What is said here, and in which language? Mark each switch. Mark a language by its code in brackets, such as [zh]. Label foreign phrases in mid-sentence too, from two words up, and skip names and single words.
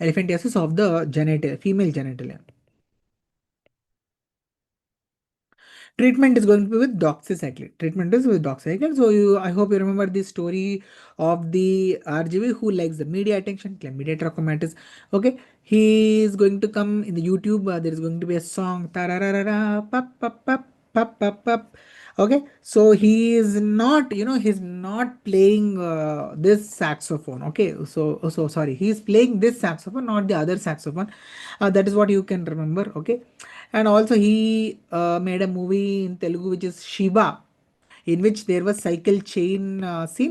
[en] elephantiasis of the genital, female genitalia. Treatment is going to be with doxycycline. Treatment is with doxycycline. So I hope you remember the story of the RGB who likes the media attention, chlamydia trachomatis. Okay, he is going to come in the YouTube. There is going to be a song. Tararara, pap, pap, pap, pap, pap, pap. Okay, so he is not, he's not playing this saxophone. Okay, so sorry, he is playing this saxophone, not the other saxophone. That is what you can remember. Okay, and also he made a movie in Telugu which is Shiva, in which there was cycle chain scene.